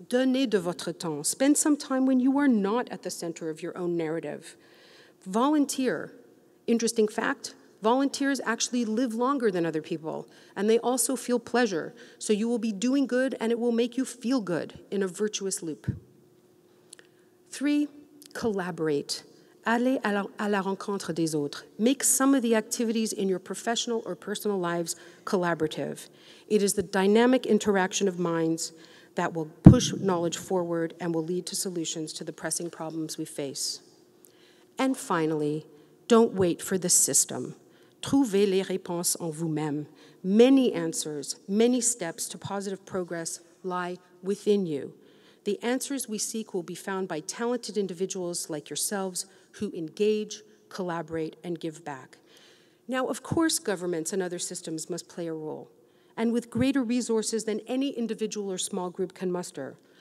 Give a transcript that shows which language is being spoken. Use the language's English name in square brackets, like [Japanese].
[French] Donnez de votre temps. [English] Spend some time when you are not at the center of your own narrative. Volunteer. Interesting fact, volunteers actually live longer than other people, and they also feel pleasure. So you will be doing good, and it will make you feel good in a virtuous loop. 3, collaborate. [French] Allez à la rencontre des autres. [English] Make some of the activities in your professional or personal lives collaborative. It is the dynamic interaction of minds that will push knowledge forward and will lead to solutions to the pressing problems we face. And finally, don't wait for the system. [French] Trouvez les réponses en vous-même. [English] Many answers, many steps to positive progress lie within you. The answers we seek will be found by talented individuals like yourselves who engage, collaborate, and give back. Now, of course, governments and other systems must play a role, and with greater resources than any individual or small group can muster.